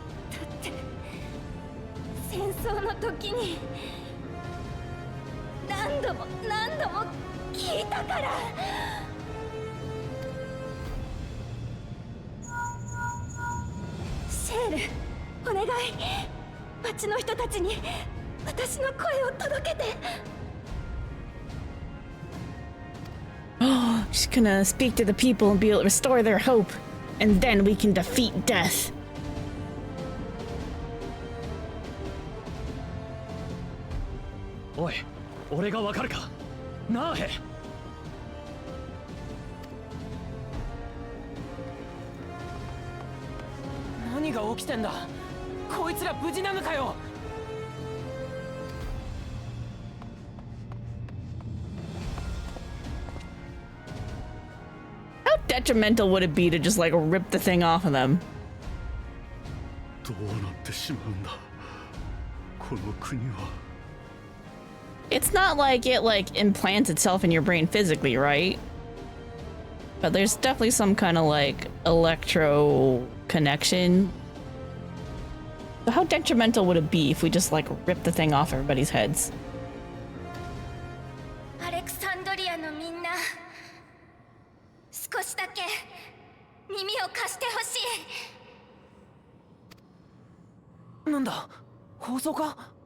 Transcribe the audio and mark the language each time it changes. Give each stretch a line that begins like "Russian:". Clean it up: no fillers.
Japanese: だって戦争の時に何度も聞いたから。シェール、お願い。町の人たちに私の声を届けて。
English: She's gonna speak to the people and be able to restore their hope. And then we can defeat death.
Japanese: Oi, 俺がわかるかなあへ。何が起きてんだ。こいつら無事なのかよ。
English: How detrimental would it be to just like rip the thing off of them?
Japanese: どうなってしまうんだ。この国は。
English: It's not like it like implants itself in your brain physically, right? But there's definitely some kind of like electro connection. So how detrimental would it be if we just like rip the thing off everybody's heads?
Japanese: アレクサンドリアのみんな、少しだけ耳を貸してほしい。なんだ、放送か。